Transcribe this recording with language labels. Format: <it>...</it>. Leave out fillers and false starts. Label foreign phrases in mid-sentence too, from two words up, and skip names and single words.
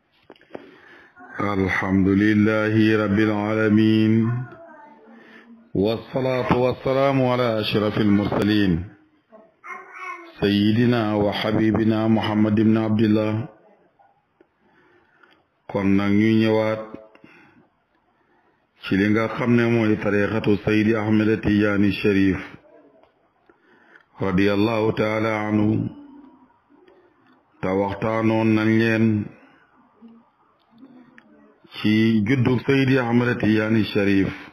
<ar>الحمد لله رب العالمين والصلاة والسلام على أشرف المرسلين سيدنا وحبيبنا محمد بن عبد الله</ar> <wo>kon nag ñu ñëwaat ci li nga xam ne mooy tariqatu Seydi Ahmed Tidiane Cherif</wo> <ar>رضي الله تعالى عنه</ar> <wo>te waxtaanoon nañ leen ci juddug Seydi Ahmed Tidiane Cherif</wo>